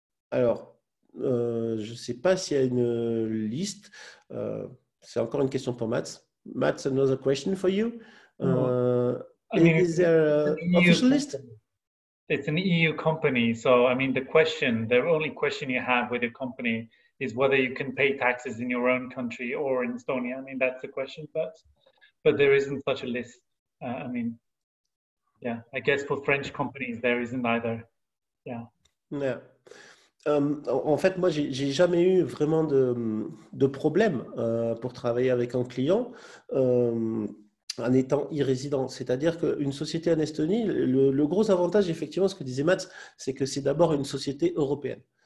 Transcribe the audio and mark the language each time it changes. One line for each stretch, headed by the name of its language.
French: Alors, je ne sais pas s'il y a une liste. C'est encore une question pour Mats.
English: Mats, another question for you. I mean, Is there an official list? It's an EU company, so I mean, the only question you have with a company is whether you can pay taxes in your own country or in Estonia. I mean, that's the question, but there isn't such a list. I mean, yeah, I guess for French companies there isn't either. Yeah. Yeah.
French: En fait, moi, j'ai jamais eu vraiment de problème pour travailler avec un client en étant e-résident. C'est-à-dire qu'une société en Estonie, le gros avantage, effectivement, ce que disait Mats, c'est que c'est d'abord une société européenne.